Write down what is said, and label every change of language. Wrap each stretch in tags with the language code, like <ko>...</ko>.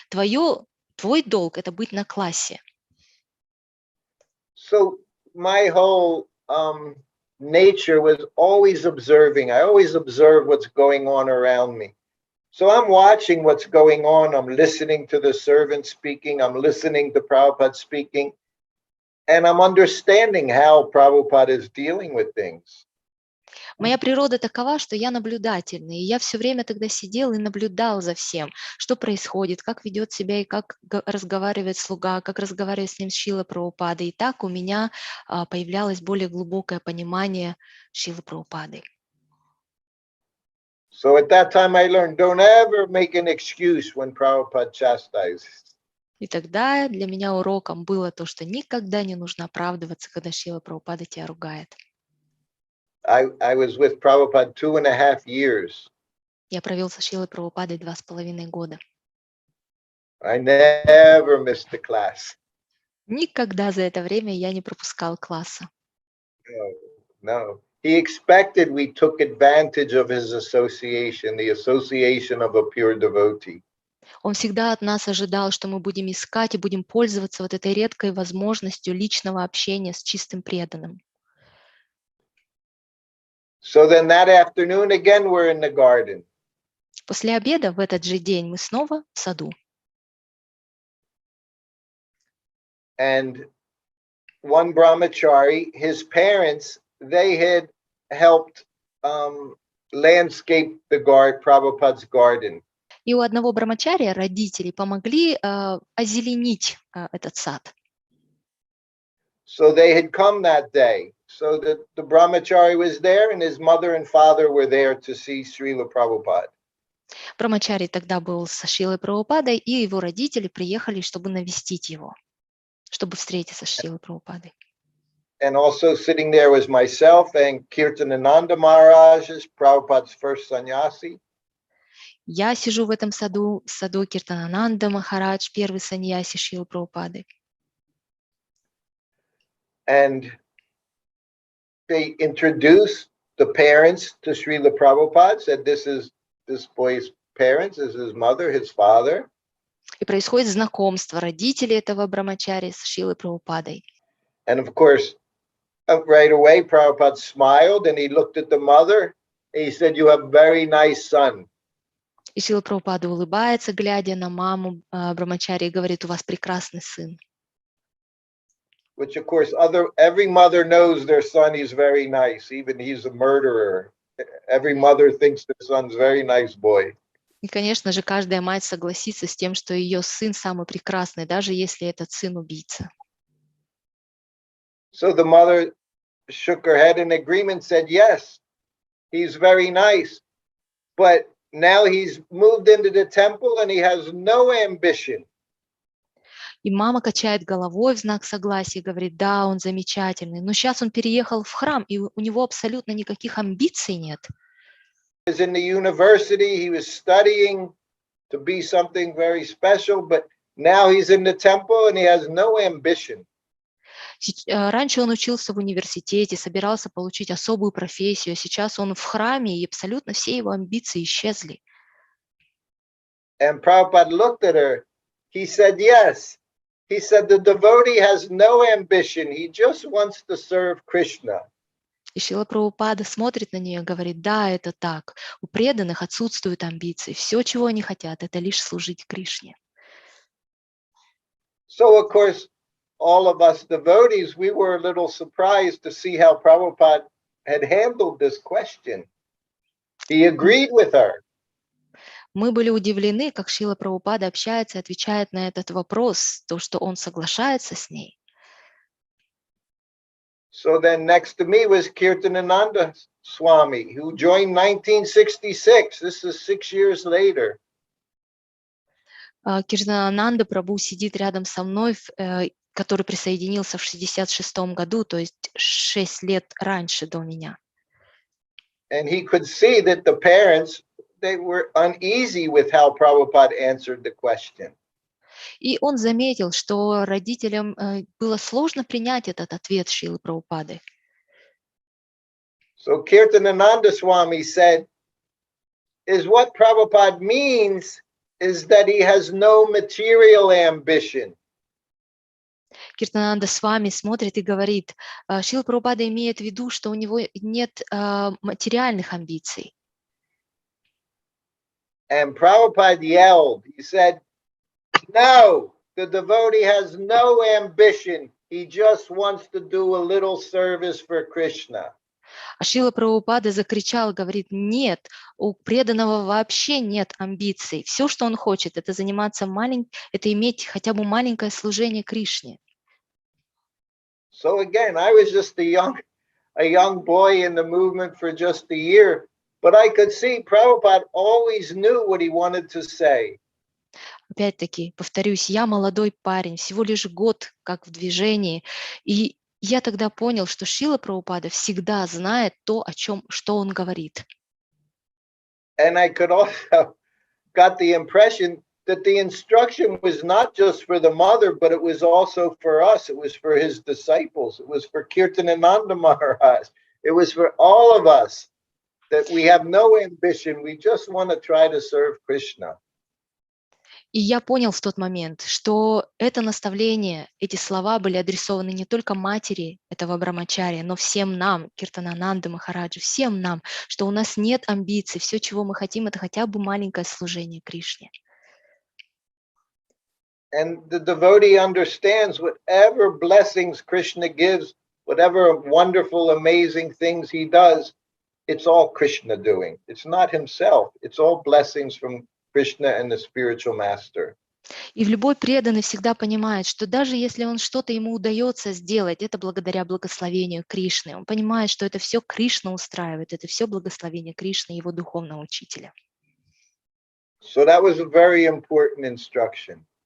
<ru>Твой долг — это быть на классе.</ru> <en>So my whole nature was always observing. I always observe what's going on around me. So I'm watching what's going on. I'm listening to the servant speaking. I'm listening to Prabhupada speaking. And I'm understanding how Prabhupada is dealing with things.</en> <ru>Моя природа такова, что я наблюдательный, и я все время тогда сидел и наблюдал за всем, что происходит, как ведет себя и как разговаривает слуга, как разговаривает с ним Шрила Прабхупады. И так у меня появлялось более глубокое понимание Шрилы Прабхупады.</ru> <en>So at that time I learned, don't ever make an excuse when Prabhupada chastises.</en> <ru>И тогда для меня уроком было то, что никогда не нужно оправдываться, когда Шрила Прабхупада тебя ругает.</ru> <en>I was with Prabhupada 2.5 years.</en> <ru>Я провел со Шрилой Прабхупадой 2,5 года.</ru> <en>I never missed a class.</en> <ru>Никогда за это время я не пропускал класса.</ru> <en>No. He expected we took advantage of his association, the association of a pure devotee.</en> <ru>Он всегда от нас ожидал, что мы будем искать и будем пользоваться вот этой редкой возможностью личного общения с чистым преданным.</ru> <en>So then that afternoon again we're in the garden.</en> <ru>После обеда в этот же день мы снова в саду.</ru> <en>And one brahmachari, his parents, they had helped landscape the Prabhupada's garden.</en> <ru>И у одного брамачария родители помогли озеленить этот сад.</ru> <en>So they had come that day. So the brahmachari was there and his mother and father were there to see Srila Prabhupada.</en> <ru>Брамачари тогда был со Шрилой Прабхупадой, и его родители приехали, чтобы навестить его, чтобы встретиться с Шрилой Прабхупадой.</ru> <en>And also sitting there was myself and Kirtanananda Maharaj, Prabhupada's first sannyasi.</en> <ru>Я сижу в этом саду, в саду Киртанананда Махарадж, первый саньяси Шрилы Прабхупады.</ru> <en>And they introduced the parents to Srila Prabhupada, said this is this boy's parents, this is his mother, his father.</en> <ru>И происходит знакомство родителей этого брамачари с Шрилой Прабхупадой.</ru> <en>And of course, right away, Prabhupada smiled and he looked at the mother and he said, you have a very nice son.</en> <ru>И Шрила Прабхупада улыбается, глядя на маму брамачари, и говорит: у вас прекрасный сын.</ru> <en>Which of course, every mother knows their son is very nice, even he's a murderer. Every mother thinks their son's a very nice boy.</en> <ru>И, конечно же, каждая мать согласится с тем, что ее сын самый прекрасный, даже если этот сын убийца.</ru> <en>So the mother shook her head in agreement, said, yes, he's very nice, but now he's moved into the temple and he has no ambition.</en> <ru>И мама качает головой в знак согласия и говорит: да, он замечательный, но сейчас он переехал в храм, и у него абсолютно никаких амбиций нет.</ru> <en>He was in the university, he was studying to be something very special, but now he's in the temple and he has no ambition.</en> <ru>Раньше он учился в университете, собирался получить особую профессию, а сейчас он в храме, и абсолютно все его амбиции исчезли.</ru> <en>And Prabhupada looked at her. He said, yes. He said, the devotee has no ambition. He just wants to serve Krishna.</en> <ru>И Шрила Прабхупада смотрит на нее и говорит: да, это так. У преданных отсутствуют амбиции. Все, чего они хотят, это лишь служить Кришне.</ru> <en>So, of course, all of us devotees, we were a little surprised to see how Prabhupada had handled this question. He agreed with her.</en> <ru>Мы были удивлены, как Шрила Прабхупада общается и отвечает на этот вопрос, то, что он соглашается с ней.</ru> <en>So then next to me was Kirtanananda Swami, who joined 1966. This is 6 years later.</en> <ru>Киртанананда Прабху сидит рядом со мной, который присоединился в 1966 году, то есть 6 лет раньше до меня.</ru> <en>And he could see that the parents, they were uneasy with how Prabhupada answered the question.</en> <ru>И он заметил, что родителям было сложно принять этот ответ Шрилы Прабхупады.</ru> <en>So Kirtanananda Swami said, is what Prabhupada means is that he has no material ambition.</en> <ru>Киртананда с вами смотрит и говорит: Шрила Прабхупада имеет в виду, что у него нет материальных амбиций.</ru> <en>And Prabhupada yelled, he said, no, the devotee has no ambition. He just wants to do a little service for Krishna.</en> <ru>А Шрила Прабхупада закричал, говорит, нет, у преданного вообще нет амбиций. Все, что он хочет, это заниматься это иметь хотя бы маленькое служение Кришне.</ru> <en>So again, I was just a young boy in the movement for just a year, but I could see Prabhupada always knew what he wanted to say.</en> <ru>Опять-таки, повторюсь, я молодой парень, всего лишь год как в движении, и я тогда понял, что Шрила Прабхупада всегда знает то, что он говорит.</ru> <en>And I could also got the impression that the instruction was not just for the mother, but it was also for us. It was for his disciples. It was for Kirtanananda Maharaj. It was for all of us, that we have no ambition. We just want to try to serve Krishna.</en> <ru>И я понял в тот момент, что это наставление, эти слова были адресованы не только матери этого брамачария, но всем нам, Киртанананды Махараджи, всем нам, что у нас нет амбиций, все, чего мы хотим, это хотя бы маленькое служение Кришне.</ru> <en>And the devotee understands whatever blessings Krishna gives, whatever wonderful, amazing things he does, it's all Krishna doing. It's not himself. It's all blessings from Krishna and the spiritual master.</en> <ru>И любой преданный всегда понимает, что даже если он что-то ему удается сделать, это благодаря благословению Кришны. Он понимает, что это все Кришна устраивает, это все благословение Кришны, его духовного учителя.</ru> <en>So that was a very important instruction.</en>